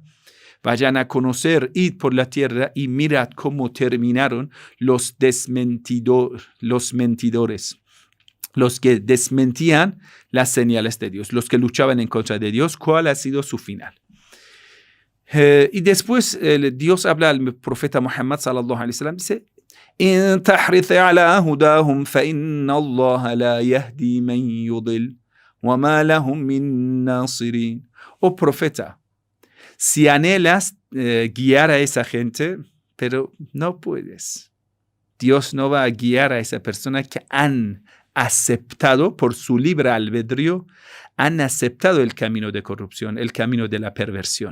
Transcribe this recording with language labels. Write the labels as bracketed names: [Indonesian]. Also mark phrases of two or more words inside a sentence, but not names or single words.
[Spanish] Vayan a conocer, id por la tierra y mirad cómo terminaron los mentidores, los que desmentían las señales de Dios, los que luchaban en contra de Dios, cuál ha sido su final. Y después Dios habla al profeta Muhammad [Arabic] صلى الله عليه وسلم, [Spanish] dice, [Arabic] إن تحرث على هداهم فإن الله لا يهدي من يضل وما لهم من ناصرين. [Spanish] Oh profeta, si anhelas guiar a esa gente, pero no puedes. Dios no va a guiar a esa persona que han aceptado por su libre albedrío, han aceptado el camino de corrupción, el camino de la perversión.